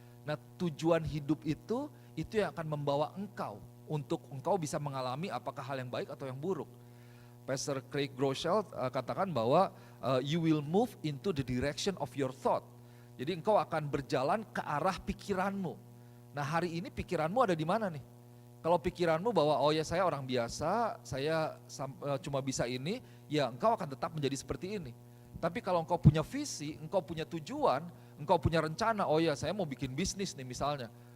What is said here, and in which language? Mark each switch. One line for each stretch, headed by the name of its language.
Indonesian: Nah tujuan hidup itu yang akan membawa engkau, untuk engkau bisa mengalami apakah hal yang baik atau yang buruk.
English: Pastor Craig Groeschel
Indonesian: katakan bahwa
English: you will move into the direction of your thought.
Indonesian: Jadi engkau akan berjalan ke arah pikiranmu. Nah hari ini pikiranmu ada di mana nih? Kalau pikiranmu bahwa oh ya saya orang biasa, saya cuma bisa ini, ya engkau akan tetap menjadi seperti ini. Tapi kalau engkau punya visi, engkau punya tujuan, engkau punya rencana, oh ya saya mau bikin bisnis nih misalnya.